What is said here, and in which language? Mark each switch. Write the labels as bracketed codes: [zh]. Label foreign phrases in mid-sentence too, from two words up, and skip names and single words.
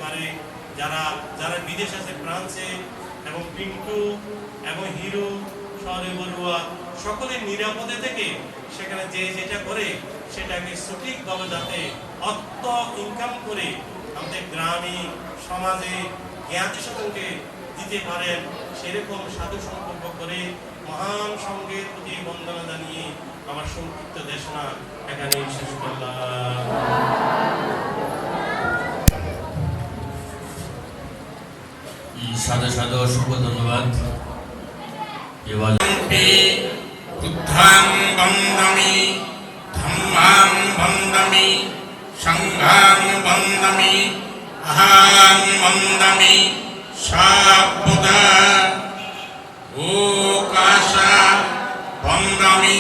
[bn] যারা যারা বিদেশ আছে, ফ্রান্সে এবং পিন্টু এবং হিরো শহরে বড়ুয়া সকলে নিরাপদে থেকে সেখানে যে যেটা করে সেটাকে সঠিকভাবে যাতে অর্থ ইনকাম করে আমাদের গ্রামে সমাজে জ্ঞাতি সকলকে দিতে পারেন সেরকম সাধু সংকল্প করে মহান সঙ্গের প্রতি বন্দনা জানিয়ে আমার সংক্ষিপ্ত দেশনা এখানে শেষ করলাম। সাধু সাধু অসংখ্য ধন্যবাদ। এবার [pi] বুদ্ধাং বন্দামি ধম্মাং বন্দামি সংঘাং বন্দামি অহং বন্দামি সর্বদা ওকাশা বন্দামি